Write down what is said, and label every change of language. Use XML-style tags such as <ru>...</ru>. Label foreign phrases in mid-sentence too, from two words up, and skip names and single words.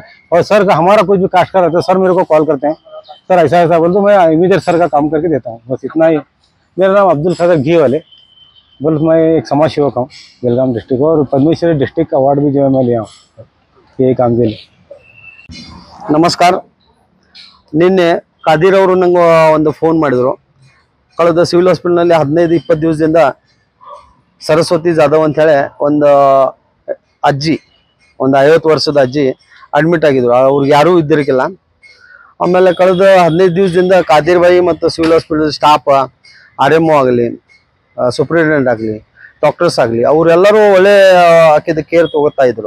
<hi>और सर का हमारा कुछ भी कास्ट का रहता है, सर मेरे को कॉल करते हैं, सर ऐसा ऐसा बोल, तो मैं इमीडिएट सर का काम करके देता हूँ, बस इतना ही। मेरा नाम अब्दुल खदर घी वाले बोल, मैं एक समाज सेवक हूँ बेलगाम डिस्ट्रिक्ट, और पद्मश्री</hi> <en>district award</en> <hi>भी जो है मैं लिया हूँ यही काम के लिए।</hi> <kn>नमस्कार। ನಿನ್ನೆ ಖಾದೀರ್ ಅವರು ನಂಗೆ ಒಂದು ಫೋನ್ ಮಾಡಿದ್ರು। ಕಳೆದ ಸಿವಿಲ್ ಹಾಸ್ಪಿಟಲ್ನಲ್ಲಿ 15-20 ದಿವಸದಿಂದ ಸರಸ್ವತಿ ಜಾಧವ್ ಅಂತ ಹೇಳಿ ಒಂದು ಅಜ್ಜಿ, ಒಂದು 50 ವರ್ಷದ ಅಜ್ಜಿ ಅಡ್ಮಿಟ್ ಆಗಿದ್ರು, ಅವ್ರಿಗೆ ಯಾರೂ ಇದ್ದಿರಲಿಲ್ಲ। ಆಮೇಲೆ ಕಳೆದ 15 ದಿವಸದಿಂದ ಖಾದೀರ್ ಭಾಯಿ ಮತ್ತು</kn> <en>civil hospital staff,</en> <kn>RMO ಆಗಲಿ, ಸೂಪರಿಂಟೆಂಡೆಂಟ್ ಆಗಲಿ, ಡಾಕ್ಟರ್ಸ್ ಆಗಲಿ, ಅವರೆಲ್ಲರೂ ಒಳ್ಳೆ ಆಕೆದ ಕೇರ್ ತಗೋತಾ ಇದ್ರು।</kn>